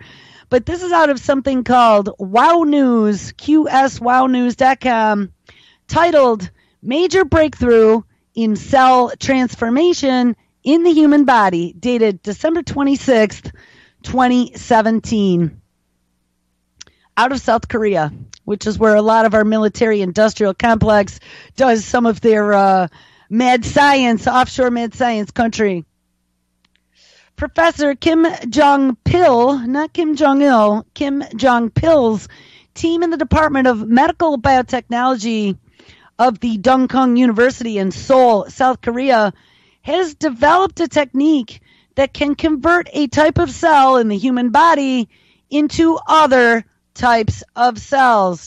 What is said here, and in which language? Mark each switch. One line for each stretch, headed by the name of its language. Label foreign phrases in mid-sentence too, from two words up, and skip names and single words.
English: But this is out of something called Wow News, QSWowNews.com, titled Major Breakthrough in Cell Transformation in the Human Body, dated December 26th, 2017. Out of South Korea, which is where a lot of our military-industrial complex does some of their mad science, offshore mad science country. Professor Kim Jong-pil, not Kim Jong-il, Kim Jong-pil's team in the Department of Medical Biotechnology of the Dongkung University in Seoul, South Korea, has developed a technique that can convert a type of cell in the human body into other types of cells.